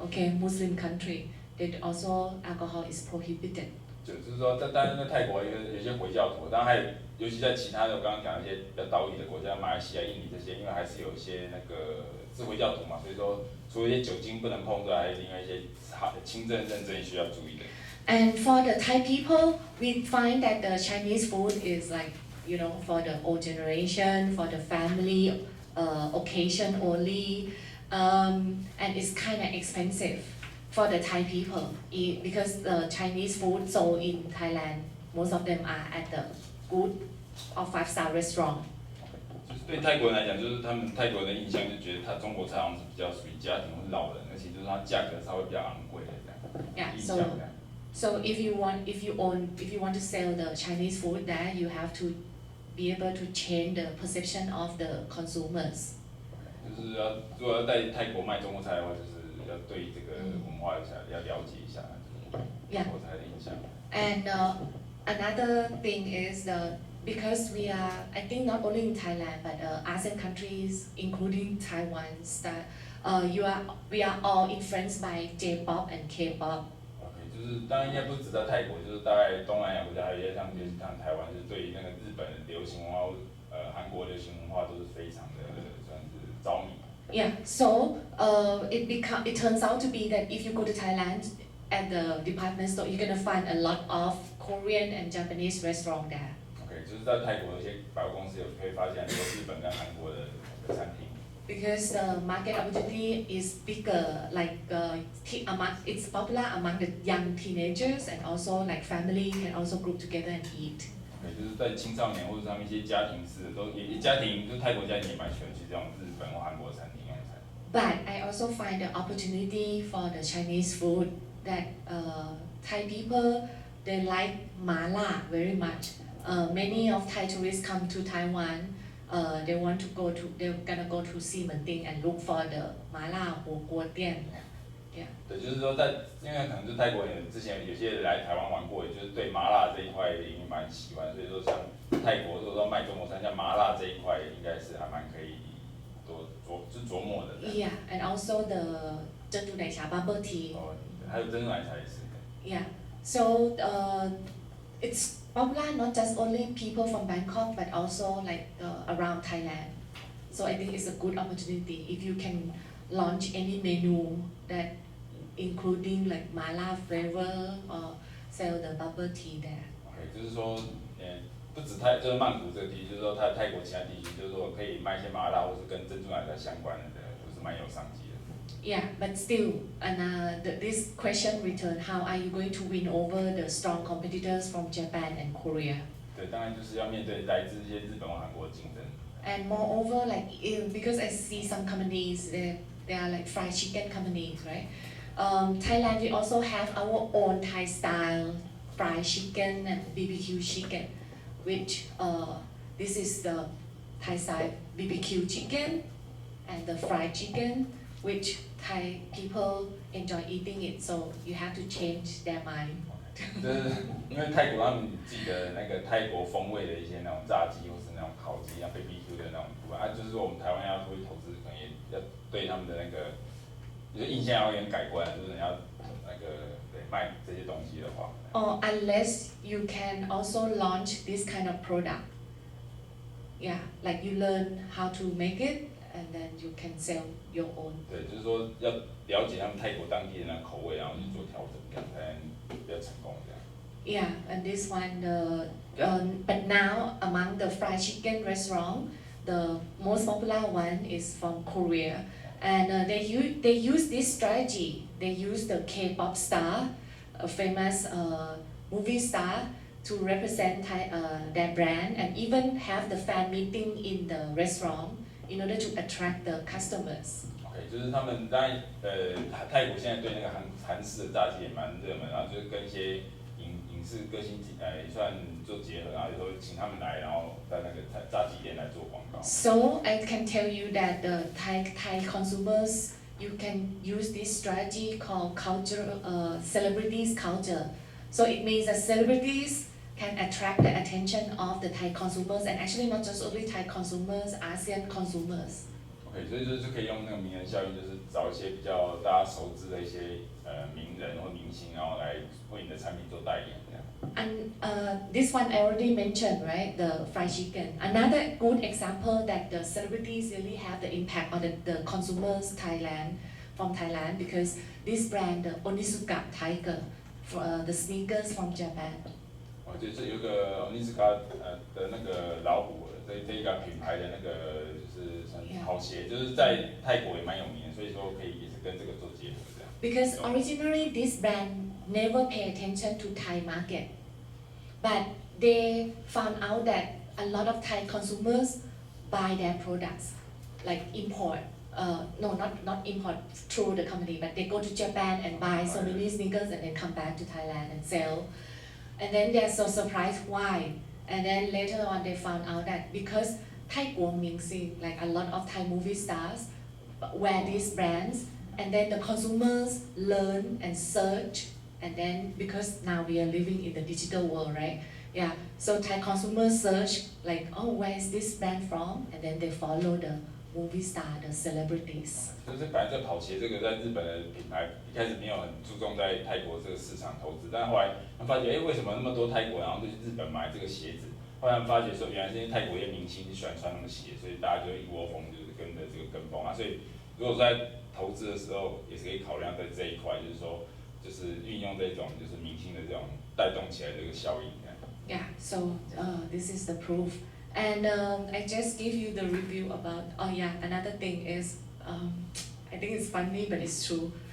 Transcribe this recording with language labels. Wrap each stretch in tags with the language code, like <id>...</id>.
<en>okay, Muslim country, that also alcohol is prohibited.</en> <zh>就是说，当然在泰国有些回教徒，当然还有，尤其在其他的我刚刚讲一些比较岛屿的国家，马来西亚、印尼这些，因为还是有一些那个是回教徒嘛，所以说除了一些酒精不能碰之外，还有另外一些轻症、认证需要注意的。</zh> <en>And for the Thai people, we find that the Chinese food is like, for the old generation, for the family occasion only, and it's kind of expensive for the Thai people because the Chinese food sold in Thailand, most of them are at the good or 5-star restaurant.</en> <zh>就是对泰国人来讲，就是他们泰国人的印象就觉得中国菜好像是比较属于家庭或老人，而且就是它价格稍微比较昂贵的这样。</zh> <en>Yeah, so if you want to sell the Chinese food there, you have to be able to change the perception of the consumers.</en> <zh>就是如果要在泰国卖中国菜的话，就是要对这个文化要了解一下，就是中国菜的印象。</zh> <en>And another thing is because we are, I think not only in Thailand but ASEAN countries, including Taiwan, we are all influenced by J-pop and K-pop.</en> <zh>就是当然应该不是只在泰国，就是大概东南亚国家，还有一些像台湾，就是对于那个日本流行文化、韩国流行文化都是非常的算是着迷。</zh> <en>Yeah, so it turns out to be that if you go to Thailand at the department store, you're gonna find a lot of Korean and Japanese restaurant there.</en> <zh>OK， 就是在泰国有些百货公司可以发现很多日本跟韩国的餐厅。</zh> <en>Because the market opportunity is bigger, like it's popular among the young teenagers and also like family can also group together and eat.</en> <zh>OK， 就是在青少年或者他们一些家庭式的家庭，就泰国家庭也蛮喜欢去这种日本或韩国餐厅用餐。</zh> <en>But I also find the opportunity for the Chinese food that Thai people they like mala very much. Many of Thai tourists come to Taiwan. They're gonna go to Ximending and look for the mala</en> <zh>火锅店。</zh> <en>Yeah.</en> <zh>对，就是说因为可能就泰国人之前有些人来台湾玩过，也就是对麻辣这一块也蛮喜欢，所以说像泰国如果说卖中国餐，像麻辣这一块应该是还蛮可以琢磨的。</zh> <en>Yeah, and also the</en> <zh>珍珠奶茶</zh> <en>bubble tea.</en> <zh>还有珍珠奶茶也是。</zh> <en>Yeah, so it's popular not just only people from Bangkok but also like around Thailand. So I think it's a good opportunity if you can launch any menu that including like mala flavor or sell the bubble tea there.</en> <zh>OK， 就是说，不止就是曼谷这个地区，就是说泰国其他地区，就是说可以卖一些麻辣或是跟珍珠奶茶相关的，就是蛮有商机的。</zh> <en>Yeah, but still, this question returned: How are you going to win over the strong competitors from Japan and Korea?</en> <zh>对，当然就是要面对来自一些日本或韩国的竞争。</zh> <en>And moreover, like because I see some companies, they are like fried chicken companies, right? Thailand, we also have our own Thai style fried chicken and BBQ chicken, which this is the Thai style BBQ chicken and the fried chicken, which Thai people enjoy eating it, so you have to change their mind.</en> <zh>就是因为泰国他们自己的那个泰国风味的一些那种炸鸡或是那种烤鸡，像 BBQ 的那种部分啊，就是说我们台湾要出去投资，可能也要对他们的那个就是印象要有点改观，就是你要那个卖这些东西的话。</zh> <en>Or unless you can also launch this kind of product. Yeah, like you learn how to make it and then you can sell your own.</en> <zh>对，就是说要了解他们泰国当地的那口味，然后去做调整，这样才能比较成功这样。</zh> <en>Yeah, and this one, but now among the fried chicken restaurant, the most popular one is from Korea, and they use this strategy. They use the K-pop star, a famous movie star, to represent their brand, and even have the fan meeting in the restaurant in order to attract the customers.</en> <zh>OK， 就是他们当然泰国现在对那个韩式的炸鸡也蛮热门，然后就是跟一些影视歌星也算做结合，然后有时候请他们来，然后在那个炸鸡店来做广告。</zh> <en>So I can tell you that the Thai consumers, you can use this strategy called celebrities culture. So it means that celebrities can attract the attention of the Thai consumers, and actually not just only Thai consumers, ASEAN consumers. OK，</en> <zh>OK， 所以就是可以用那个名人效应，就是找一些比较大家熟知的一些名人或明星，然后来为你的产品做代言这样。</zh> <en>And this one I already mentioned, right? The fried chicken. Another good example that the celebrities really have the impact on the consumers from Thailand because this brand, the Onitsuka Tiger, the sneakers from Japan.</en> <zh>哦，就是有个 Onitsuka 的那个老虎这一个品牌的那个就是算好鞋，就是在泰国也蛮有名的，所以说可以也是跟这个做结合这样。</zh> <en>Because originally this brand never pay attention to Thai market, but they found out that a lot of Thai consumers buy their products, like import. No, not import through the company, but they go to Japan and buy so many sneakers and then come back to Thailand and sell. And then they're so surprised why. And then later on they found out that because Thai Guomingxing, like a lot of Thai movie stars, wear these brands, and then the consumers learn and search, and then because now we are living in the digital world, right? Yeah, so Thai consumers search like, oh, where is this brand from? And then they follow the movie star, the celebrities.</en> <zh>就是本来这跑鞋这个在日本的品牌一开始没有很注重在泰国这个市场投资，但后来他发觉，为什么那么多泰国然后就去日本买这个鞋子？后来发觉说，原来是因为泰国一些明星喜欢穿那个鞋，所以大家就一窝蜂就是跟着这个跟风啊。所以如果在投资的时候，也是可以考量在这一块，就是说，就是运用这种就是明星的这种带动起来的这个效应。</zh> <en>Yeah, so this is the proof. And I just give you the review about, oh yeah, another thing is, I think it's funny, but it's true.</en>